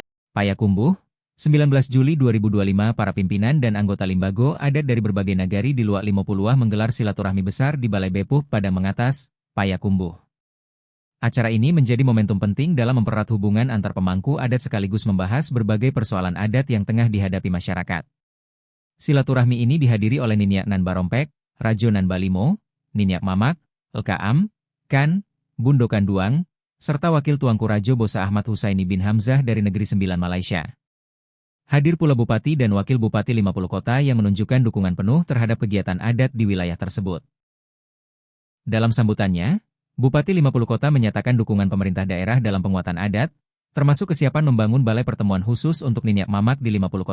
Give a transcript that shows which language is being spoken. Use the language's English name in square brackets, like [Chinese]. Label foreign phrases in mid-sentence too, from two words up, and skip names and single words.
[Indonesian] Payakumbuh, 19 Juli 2025 para pimpinan dan anggota Limbago adat dari berbagai nagari di luar 50 menggelar silaturahmi besar di Balai Bepuh Padang Mengatas, Payakumbuh. Acara ini menjadi momentum penting dalam mempererat hubungan antar pemangku adat sekaligus membahas berbagai persoalan adat yang tengah dihadapi masyarakat. Silaturahmi ini dihadiri oleh Niniak Nan Barompek, Rajo Nan Balimo, Niniak Mamak, Elkaam, Kan, Bundo Kanduang, serta Wakil Tuanku Rajo Bosa Ahmad Husaini bin Hamzah dari Negeri Sembilan Malaysia. Hadir pula Bupati dan Wakil Bupati 50 kota yang menunjukkan dukungan penuh terhadap kegiatan adat di wilayah tersebut. Dalam sambutannya, Bupati 50 kota menyatakan dukungan pemerintah daerah dalam penguatan adat, termasuk kesiapan membangun balai pertemuan khusus untuk Niniak Mamak di 50 kota.